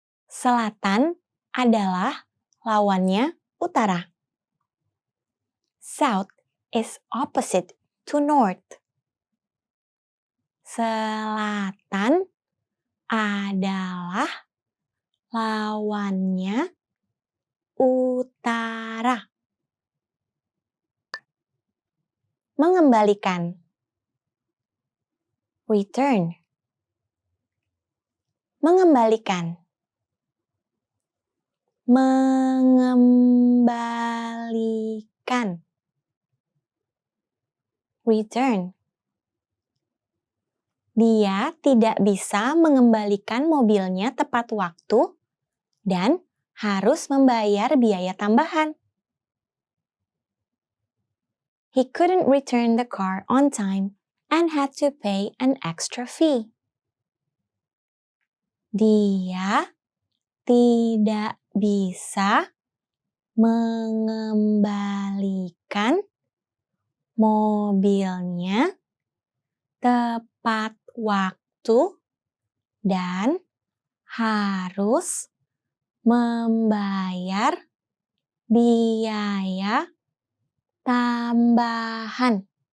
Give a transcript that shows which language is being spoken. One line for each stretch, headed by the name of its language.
Indonesian: Selatan adalah lawannya utara.
English: South is opposite to north.
Indonesian: Selatan adalah lawannya utara. Mengembalikan.
English: Return.
Indonesian: Mengembalikan. Mengembalikan.
English: Return.
Indonesian: Dia tidak bisa mengembalikan mobilnya tepat waktu dan harus membayar biaya tambahan.
English: He couldn't return the car on time and had to pay an extra fee.
Indonesian: Dia tidak bisa mengembalikan mobilnya tepat waktu dan harus membayar biaya tambahan.